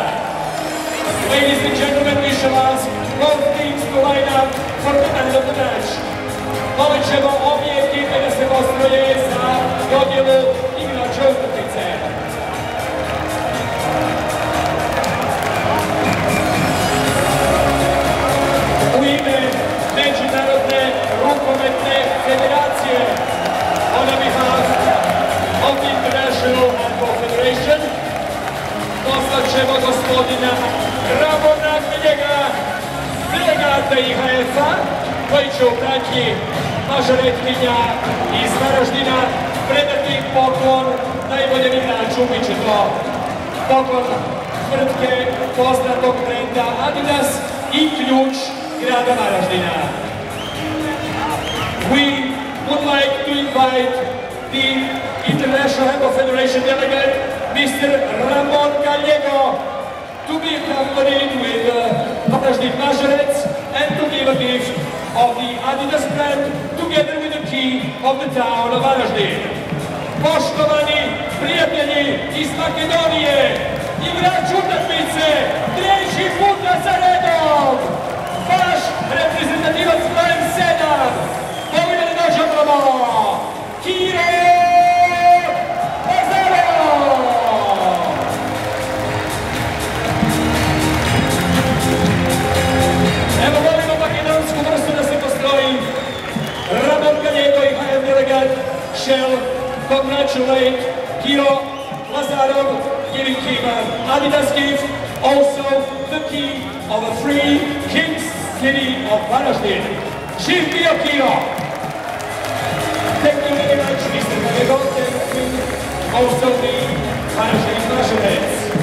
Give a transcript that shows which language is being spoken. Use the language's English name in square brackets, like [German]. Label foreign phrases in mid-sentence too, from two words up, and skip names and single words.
[English] Ladies and gentlemen, we shall ask both teams to line up for the end of the match. [Croatian] Molit ćemo obje ekipe da se postroje za dodjelu igrača utakmice. U ime Međunarodne rukometne federacije, [English] on behalf of the International Handball Federation, [Croatian] pozvat ćemo gospodina Ramona Galjega, delegata IHF-a, koji će u pratnji mažoretkinja iz Varaždina predati poklon najboljem igraču. Bit će to poklon tvrtke poznatog brenda Adidas i ključ grada Varaždina. [English] We would like to invite the International Handball Federation delegate, Mr. Ramon Galjego, to be accompanied with Varaždin Mažorec and to give a gift of the Adidas brand together with the key of the town of Varaždin. [Croatian] Poštovani prijatelji iz Makedonije, igrač utakmice, treći puta za redom, vaš reprezentativac brojem 7, molim da dođemo, Kiro Lazarov! Evo volimo makedonsku vrstu da se postroji. [English] Ramon Galjego [Croatian] i HF delegat [English] shall congratulate Kiro Lazarov, giving him an Adidas gift, also the key of a free Kings City of Varaždin. [Croatian] Živ bio Kiro! [English] Thank you very much, Mr. Galjego, thank you also the Varaždin Mažorec.